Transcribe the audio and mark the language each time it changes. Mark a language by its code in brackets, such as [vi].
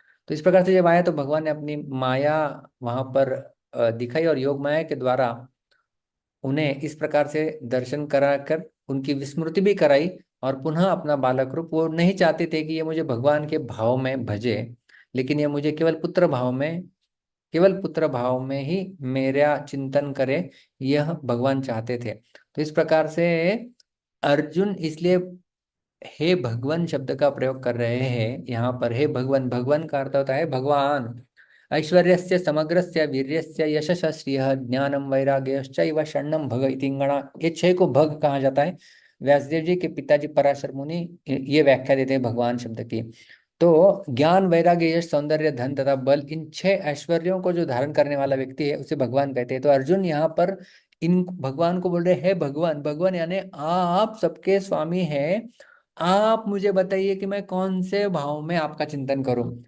[hi] तो इस प्रकार से जब आया तो भगवान ने अपनी माया वहां पर दिखाई, और योग माया के द्वारा उन्हें इस प्रकार से दर्शन कराकर उनकी विस्मृति भी कराई, और पुनः अपना बालक रूप, वो नहीं चाहते थे कि ये मुझे भगवान के भाव में भजे, लेकिन ये मुझे केवल पुत्र भाव में ही मेरा चिंतन करे, यह भगवान चाहते थे। तो इस प्रकार से अर्जुन इसलिए हे भगवान शब्द का प्रयोग कर रहे हैं यहाँ पर। हे भगवान, भगवान का अर्थ होता है भगवान। [sa] ऐश्वर्यस्य समग्रस्य वीर्यस्य यशस्य श्रियः ज्ञानम वैराग्यश्चैव षण्णम भग इति गणा। [hi] ये छह को भग कहा जाता है। व्यासदेव जी के पिताजी पराशर मुनि ये व्याख्या देते हैं भगवान शब्द की। तो ज्ञान वैराग्य यश सौंदर्य धन तथा बल, इन छह ऐश्वर्यों को जो धारण करने वाला व्यक्ति है उसे भगवान कहते हैं। तो अर्जुन यहाँ पर इन भगवान को बोल रहे हैं भगवान। भगवान यानी आप सबके स्वामी हैं। आप मुझे बताइए कि मैं कौन से भाव में आपका चिंतन करूं।